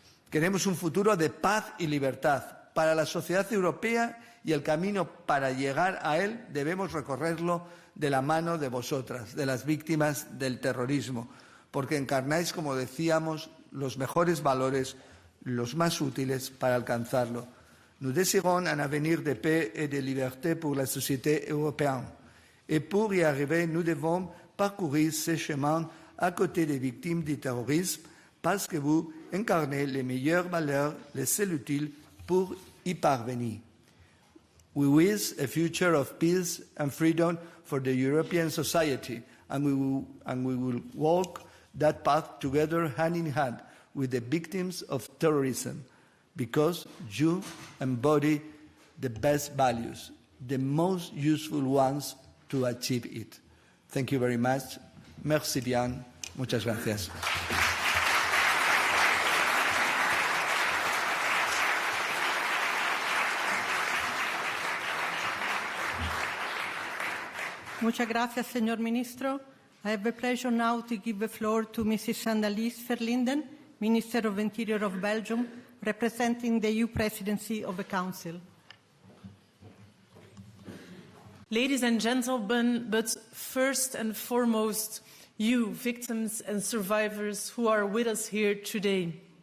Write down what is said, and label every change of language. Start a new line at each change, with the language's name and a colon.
Spanish: Queremos un futuro de paz y libertad para la sociedad europea y el camino para llegar a él debemos recorrerlo de la mano de vosotras, de las víctimas del terrorismo, porque encarnáis, como decíamos, los mejores valores, los más útiles para alcanzarlo.
French: Nous désirons un avenir de paix et de liberté pour la société européenne. Et pour y arriver, nous devons parcourir ce chemin à côté des victimes du terrorisme parce que vous incarnez les meilleures valeurs, les seules utiles pour y parvenir.
English: We wish a future of peace and freedom for the European society, and we will walk that path together hand in hand with the victims of terrorism, because you embody the best values, the most useful ones to achieve it. Thank you very much.
French: Merci bien.
Spanish: Muchas gracias. Muchas gracias, señor ministro.
English: I have the pleasure now to give the floor to Mrs. Annelies Verlinden, Minister of Interior of Belgium, representing the EU Presidency of the Council. Ladies and gentlemen, but first and foremost, you, victims and survivors who are with us here today.